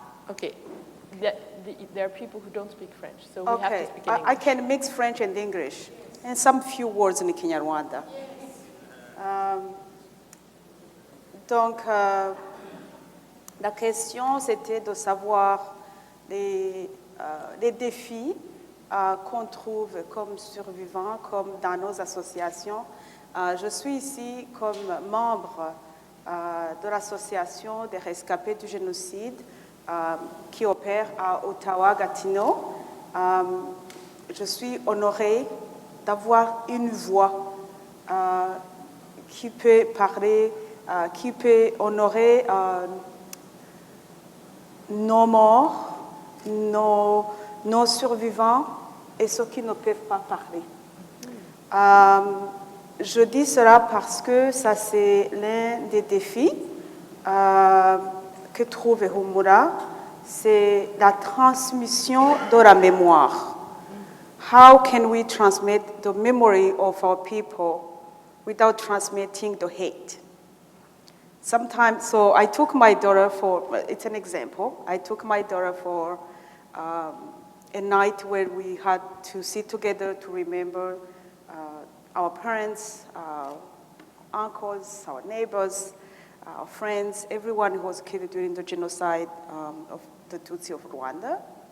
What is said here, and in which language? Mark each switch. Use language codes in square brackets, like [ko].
[en] Okay. There are people who don't speak French, so we have to speak in English. I can mix French and English, and some few words in Kinyarwanda. [fr] Donc, la question, c'était de savoir les défis qu'on trouve comme survivants, comme dans nos associations. Je suis ici comme membre de l'association des rescapés du génocide qui opère à Ottawa-Gatineau. Je suis honorée d'avoir une voix qui peut parler, qui peut honorer nos morts, nos survivants et ceux qui ne peuvent pas parler. Je dis cela parce que ça, c'est l'un des défis que trouve Humura, c'est la transmission de la mémoire. [en] How can we transmit the memory of our people without transmitting the hate? Sometimes, so I took my daughter for, it's an example, I took my daughter for a night where we had to sit together to remember our parents, our uncles, our neighbors, our friends, everyone who was killed during the genocide of the Tutsi of Rwanda.